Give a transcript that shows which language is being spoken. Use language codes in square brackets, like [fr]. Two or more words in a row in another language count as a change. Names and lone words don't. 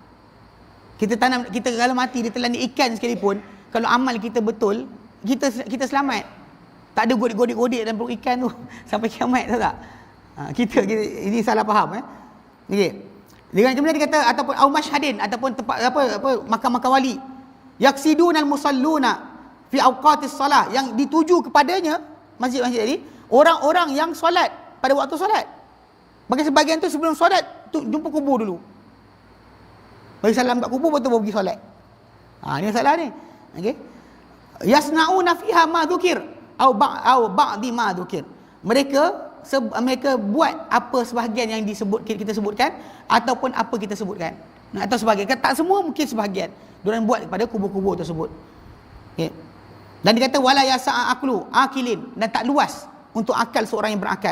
[ms] Kita kalau mati ditelan ikan sekalipun, kalau amal kita betul, kita selamat. Tak ada godik-godik dalam perut ikan tu sampai kiamat, tahu tak? Kita ini salah faham okey. Dengan kemudian dia kata ataupun [ar] أو مشهدٍ, [ms] ataupun tempat makam-makam wali. [ar] يقصدها المصلون في أوقات الصلاة, [ms] yang dituju kepadanya masjid-masjid tadi orang-orang yang solat pada waktu solat. Bagi sebahagian tu sebelum solat tu jumpa kubur dulu. Bagi salam kat kubur betul pergi solat. Ni masalah ni. Okey. [ar] يصنعون فيها ما ذكر أو بعض ما ذكر. [ms] Mereka buat apa sebahagian yang kita sebutkan ataupun apa kita sebutkan. Atau sebahagian. Tak semua, mungkin sebahagian. Diorang buat pada kubur-kubur tersebut. Okey. Dan dia kata [ar] ولا يسع عقل عاقل, [ms] dan tak luas untuk akal seorang yang berakal.